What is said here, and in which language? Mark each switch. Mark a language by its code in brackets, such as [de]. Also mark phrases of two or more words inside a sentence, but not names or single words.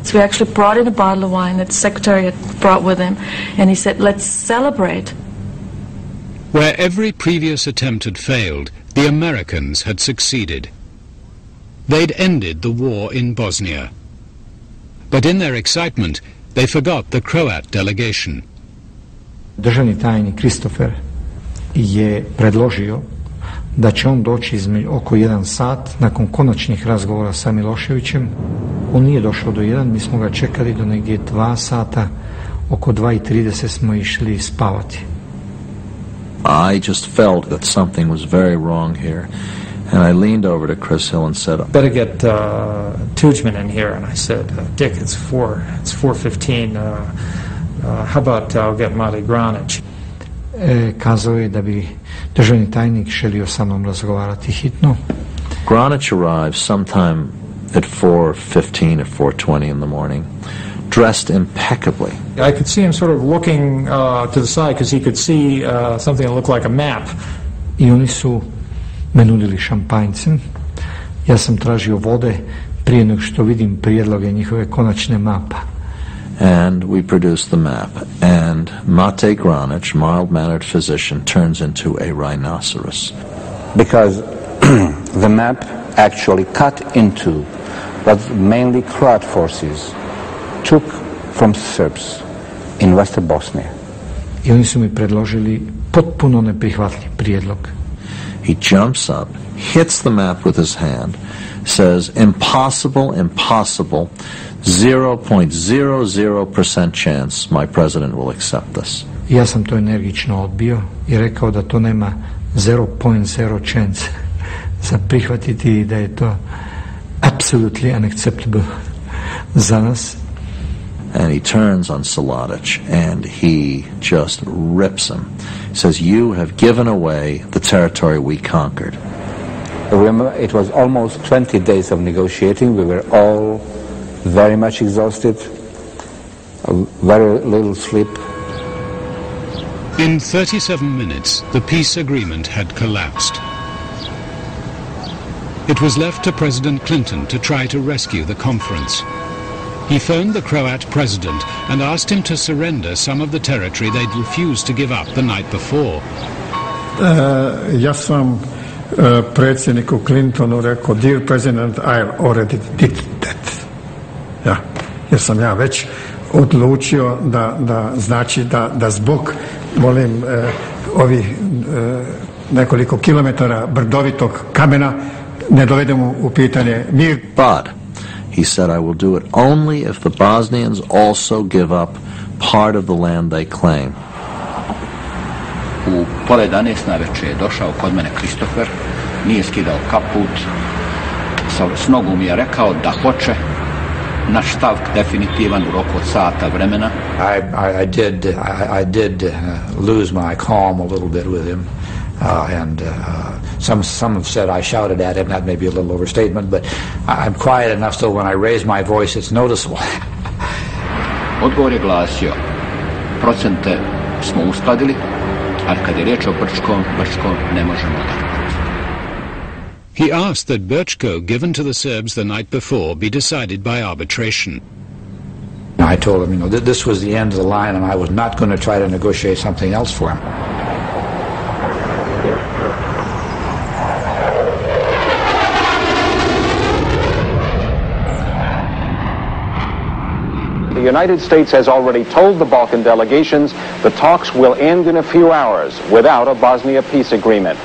[en] So we actually brought in a bottle of wine that the secretary had brought with him, and he said, let's celebrate. Where every previous attempt had failed, the Americans had succeeded. They'd ended the war in Bosnia. But in their excitement, they forgot the Croat delegation. [hr] Državni tajnik Christopher je predložio da će on doći oko 1 sat nakon konačnih razgovora sa Miloševićem. On nije došao do 1, mi smo ga čekali do negdje 2 sata, oko 2:30 smo išli spavati. [en] I just felt that something was very wrong here, and I leaned over to Chris Hill and said, Better get Tudjman in here. And I said, Dick, it's 4:15. How about I'll get Mate Granić? [hr] Kazao je da bi državni tajnik želio sa mnom razgovarati hitno. [en] Granić arrived sometime at 4:15 or 4:20 in the morning, dressed impeccably. I could see him sort of looking to the side because he could see something that looked like a map. [hr] I oni su me nudili šampanjcem. Ja sam tražio vode prije nego što vidim prijedloge njihove konačne mapa. [en] And we produced the map, and Mate Granić, mild-mannered physician, turns into a rhinoceros. Because the map actually cut into what mainly Croat forces took from Serbs in Western Bosnia. [hr] I oni su mi predložili potpuno neprihvatljiv prijedlog. [en] He jumps up, hits the map with his hand, says, impossible, impossible, 0.00% chance my president will accept this. [hr] Ja sam to energično odbio i rekao da to nema 0.0 chance za prihvatiti i da je to [en] absolutely unacceptable [hr] za nas. [en] And he turns on Saladic and he just rips him. He says, you have given away the territory we conquered. Remember, it was almost 20 days of negotiating. We were all very much exhausted, very little sleep. In 37 minutes, the peace agreement had collapsed. It was left to President Clinton to try to rescue the conference. He phoned the Croat president and asked him to surrender some of the territory they'd refused to give up the night before. [hr] Ja sam predsjedniku Clintonu rekao, [en] dear president, I already did that. [hr] Ja, jer sam ja već odlučio da znači da zbog, molim, ovih nekoliko kilometara brdovitog kamena ne dovedemo u pitanje mir. [en] But he said, I will do it only if the Bosnians also give up part of the land they claim. [hr] U pola 11 navečer je došao kod mene Christopher, nije skidao kaput, s nogu mi je rekao da hoće naš stav definitivan u roku od sata vremena. [en] I did lose my calm a little bit with him. Some have said I shouted at him. That may be a little overstatement, but I'm quiet enough so when I raise my voice, it's noticeable. [hr] Odgovor je glasio, procente smo uskladili, ali kad je riječ o Brčko ne možemo odabrati. [en] He asked that Brčko, given to the Serbs the night before, be decided by arbitration. I told him, this was the end of the line, and I was not going to try to negotiate something else for him. The United States has already told the Balkan delegations the talks will end in a few hours without a Bosnia peace agreement.